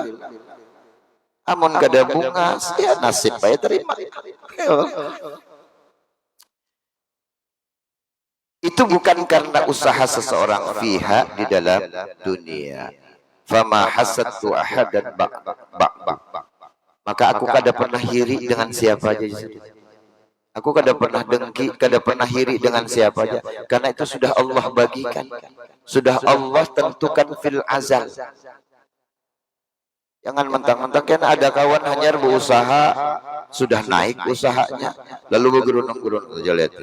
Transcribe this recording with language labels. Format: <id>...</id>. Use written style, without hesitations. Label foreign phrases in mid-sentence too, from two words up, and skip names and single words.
<bjn>Amun kada bunga, ya nasib saya terima.</bjn> <id>Itu bukan karena usaha seseorang fiha di dalam dunia.</id> <ar>فما حسدت أحدا</ar> <bjn>maka aku kada pernah hiri dengan siapa aja. Aku kada pernah dengki, kada pernah hiri dengan siapa aja.</bjn> <id>Karena itu sudah Allah bagikan. Sudah Allah tentukan</id> <ar>في الأزل.</ar> <bjn>Jangan mentang-mentang kan ada kawan hanya berusaha, sudah naik usahanya, lalu bergerunung-gerunung aja lihat.</bjn>